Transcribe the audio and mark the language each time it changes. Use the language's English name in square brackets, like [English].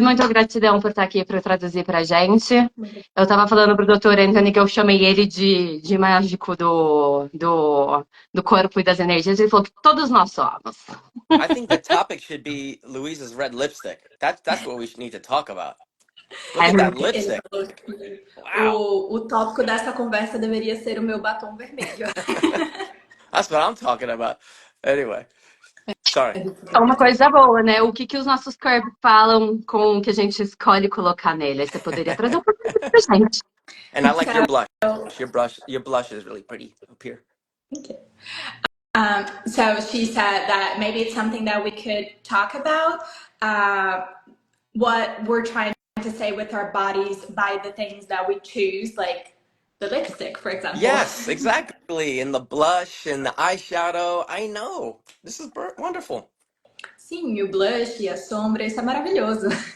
[Portuguese] Muito gratidão por estar aqui para traduzir para a gente. Eu estava falando para o Dr. Anthony que eu chamei ele de mágico do corpo e das energias. Ele falou que todos nós somos. [English] I think the topic should be Louise's red lipstick. That's what we should need to talk about. Look at that [Portuguese] Ele [English] lipstick. [Portuguese] falou que [English] Wow. [Portuguese] o tópico dessa conversa deveria ser o meu batom vermelho. [English] That's what I'm talking about. Anyway, sorry. [Portuguese] É uma coisa boa, né? O que os nossos corpos falam com o que a gente escolhe colocar nele. Aí você poderia trazer um pouquinho pra gente. [English] And I like your blush. Your blush is really pretty up here. Okay. So she said that maybe it's something that we could talk about, what we're trying to say with our bodies by the things that we choose, like the lipstick, for example. Yes, exactly. And the blush and the eyeshadow. I know. This is wonderful. [Portuguese] Sim, o blush e a sombra, isso é maravilhoso.